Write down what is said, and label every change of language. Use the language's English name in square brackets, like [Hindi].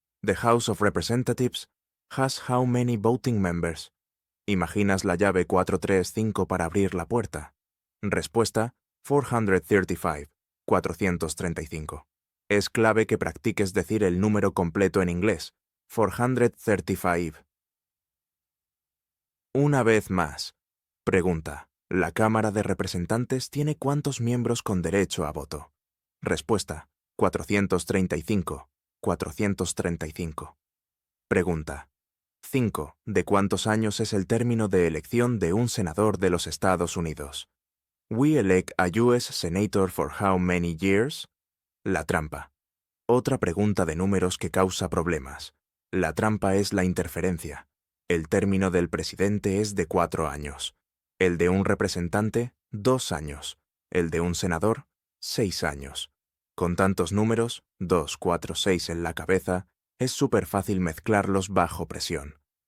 [English] The House of Representatives has how many voting members? [Spanish] ¿Imaginas la llave 435 para abrir la puerta? Respuesta: 435. 435. Es clave que practiques decir el número completo en inglés. 435. Una vez más. Pregunta. ¿La Cámara de Representantes tiene cuántos miembros con derecho a voto? Respuesta: 435. 435. Pregunta. 5. ¿De cuántos años es el término de elección de un senador de los Estados Unidos? [English] We elect a U.S. Senator for how many years? [Spanish] La trampa. Otra pregunta de números que causa problemas. La trampa es la interferencia. El término del presidente es de 4 años. El de un representante, 2 años. El de un senador, 6 años. Con tantos números, 2, 4, 6 en la cabeza, es súper fácil mezclarlos bajo presión.